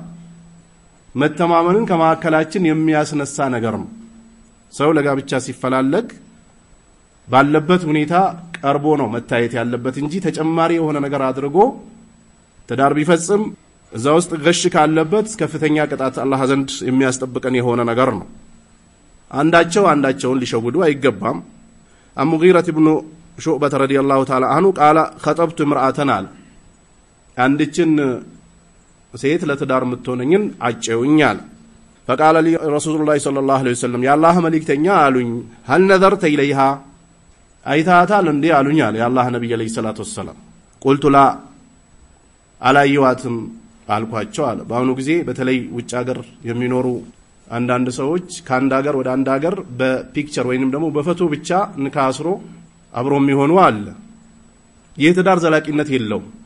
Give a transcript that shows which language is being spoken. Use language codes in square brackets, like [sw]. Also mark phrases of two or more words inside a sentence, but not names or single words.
[am] መተማመንን ከማከላችን የሚያስነሳ ነገር ነው። ሰው ለጋብቻ ሲፈላለግ ባለበት ሁኔታ ቀርቦ ነው መታየት ያለበት እንጂ ተጨማሪ የሆነ ነገር አድርጎ ትዳር ቢፈጽም እዛ ውስጥ ገሽ ካለበት ከፍተኛ ቅጣት አላህ ዘንድ የሚያስጠብቀን የሆነ ነገር ነው። አንዳቸውን ሊሸውዱ አይገባም። ሙጊረህ ኢብኑ ሹዕበህ [ar] رضي الله تعالى عنه قال خطبت امرأة [am] አንድችን ሴት ለትዳር ምትሆነኝን አጨውኛል። [ar] فقال لي رسول الله صلى الله عليه وسلم يا الله [am] መልእክተኛ አሉኝ [ar] هل نظرت إليها [am] አይታታል እንዴ አሉኛል የአላህ ነብይ [ar] عليه الصلاة والسلام። قلت لا [am] አላየዋትም አልኳቸው አለ። በአሁኑ ጊዜ በተለይ ውጭ ሀገር የሚኖሩ አንዳንድ ሰዎች ከአንድ ሀገር ወደ አንድ ሀገር በፒክቸር ወይንም ደግሞ በፎቶ ብቻ ንካስሮ አብሮ የሚሆኑ አለ። ይህ ትዳር ዘላቂነት የለውም።